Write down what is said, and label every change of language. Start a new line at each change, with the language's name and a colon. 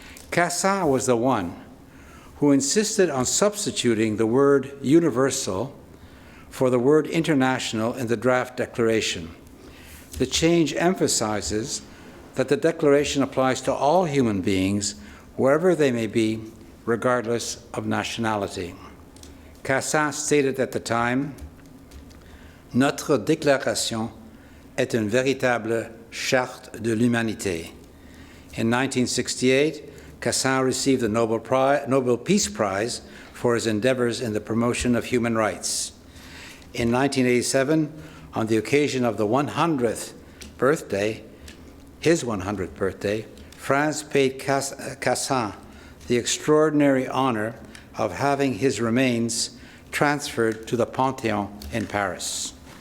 English: Cassin was the one who insisted on substituting the word universal for the word international in the draft declaration. The change emphasizes that the declaration applies to all human beings, wherever they may be, regardless of nationality. Cassin stated at the time,
French: "Notre déclaration est une véritable charte de l'humanité."
English: In 1968, Cassin received the Nobel Peace Prize for his endeavors in the promotion of human rights. In 1987, on the occasion of the 100th birthday, his 100th birthday, France paid Cassin the extraordinary honor of having his remains transferred to the Panthéon in Paris.